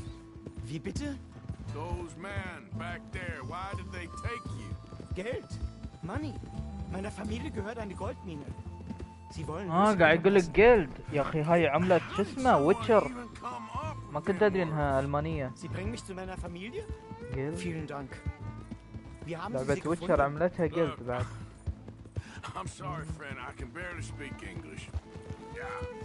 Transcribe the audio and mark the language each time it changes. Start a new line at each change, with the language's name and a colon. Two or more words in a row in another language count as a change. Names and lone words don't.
German: Wie bitte?
English: Those men back there, why did they take you?
German: Geld. Money. Meiner Familie gehört eine Goldmine. Sie wollen...
Arabic: قاعد يقول لك جيلد يا اخي، هاي عملة شو اسمه ويتشر، ما كنت ادري انها المانية.
German: Sie bringen mich zu meiner Familie?
Arabic: جيلد.
German: Vielen Dank. Wir haben
Arabic: لعبة ويتشر عملتها جيلد بعد.
English: I'm sorry, friend. I can barely speak English. Yeah.